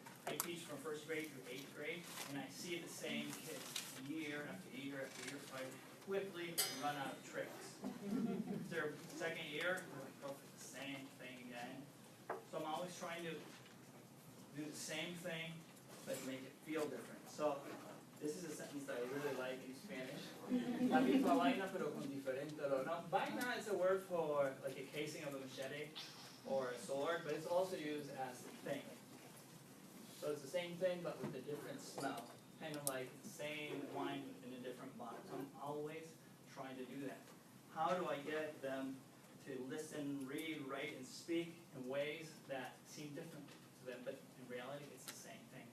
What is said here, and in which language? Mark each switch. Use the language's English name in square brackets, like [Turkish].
[English] I teach from 1st grade through 8th grade, and I see the same kids year after year after year, so I quickly run out of tricks. Their 2nd year, they're like, Profe, the same thing again. So I'm always trying to do the same thing, but make it feel different. So this is a sentence that I really like in Spanish. [Spanish] La misma vaina pero con diferente olor. [English] Now, vaina is a word for like a casing of a machete or a sword, but it's also used as a thing. So it's the same thing, but with a different smell. Kind of like the same wine in a different bottle. So I'm always trying to do that. How do I get them to listen, read, write, and speak in ways that seem different to them, but in reality it's the same thing.